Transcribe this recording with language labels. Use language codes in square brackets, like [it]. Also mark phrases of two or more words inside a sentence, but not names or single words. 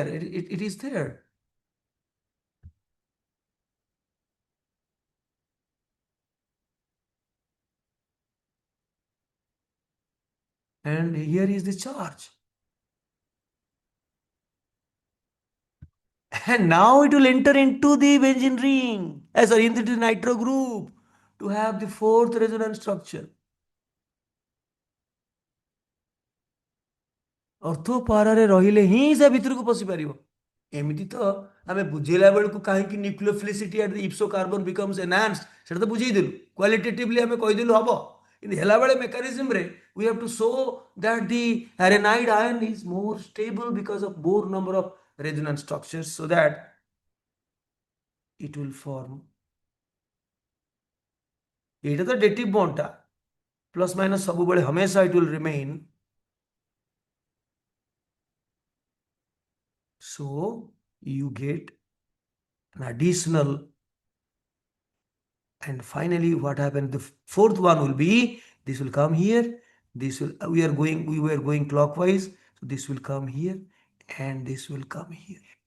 [en] It is there. And here is the charge. And now it will enter into the benzene ring, sorry, into the nitro group to have the 4th resonance structure. [or] ଅର୍ଥ ପାରାରେ ରହିଲେ ହିଁ ସେ ଭିତରକୁ ପଶି ପାରିବ। ଏମିତି ତ ଆମେ ବୁଝେଇଲା ବେଳକୁ କାହିଁକି [en] nucleophilicity at the ipso carbon becomes enhanced [or] ସେଟା ତ ବୁଝେଇଦେଲୁ, କ୍ୱାଲିଟେଟିଭଲି ଆମେ କହିଦେଲୁ ହବ, କିନ୍ତୁ ହେଲା ବେଳେ ମେକାନିଜମରେ [en] we have to show that the arenide ion is more stable because of more number of resonance structures so that it will form. [or] ଏଇଟା ତ ଡେଟିଭ ବଣ୍ଡଟା [en] plus minus [or] ସବୁବେଳେ ହମେଶା [en] it will remain. So you get an additional, and finally what happened, the 4th one will be, this will come here, this will, we were going clockwise, so this will come here and this will come here.